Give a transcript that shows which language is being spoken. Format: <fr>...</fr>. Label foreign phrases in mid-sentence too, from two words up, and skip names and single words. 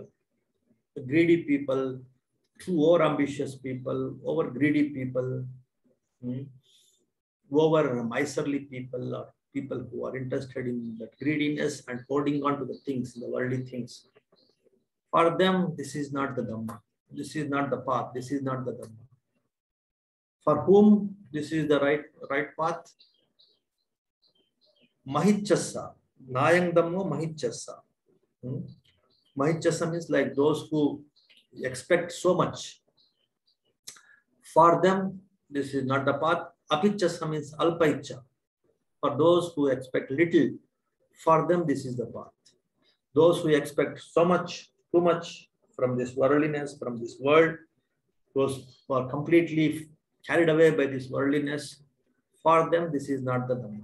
<en>The greedy people, too over ambitious people, over greedy people, over miserly people, or people who are interested in that greediness and holding on to the things, the worldly things. For them, this is not the Dhamma. This is not the path. This is not the Dhamma. For whom this is the right path? Mahichasa.</en> <pi>Nayang Dhammo Mahichasa.</pi> <en>Mahichasa means like those who expect so much. For them, this is not the path. Apichasa means Alpaicha. For those who expect little, for them this is the path. Those who expect so much, too much from this worldliness, from this world, those who are completely carried away by this worldliness, for them this is not the Dhamma.</en>